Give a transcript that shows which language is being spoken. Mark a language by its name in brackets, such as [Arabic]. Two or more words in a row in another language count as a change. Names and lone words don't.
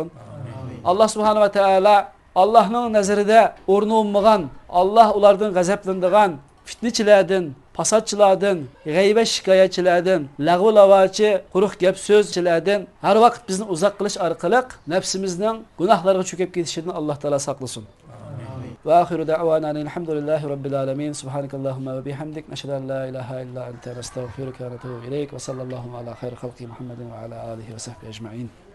[Uzbek] Alloh [Arabic] سبحانه وتعالى [Uzbek] Allohning nazarida o'rni olmagan, Alloh ulardan g'azablanadigan fitnachilardan, fasodchilardan, g'aybat shikoyatchilardan, lag'u lavachi, quruq gap so'zchilardan har vaqt bizni uzoq qilish orqali nafsimizning gunohlarga cho'kib ketishidan Alloh taolo saqlasin. [Arabic] وآخر دعوانا الحمد لله رب العالمين. سبحانك اللهم وبحمدك نشهد أن لا إله إلا أنت نستغفرك ونتوب إليك وصلى الله على خير خلق محمد وعلى آله وصحبه أجمعين.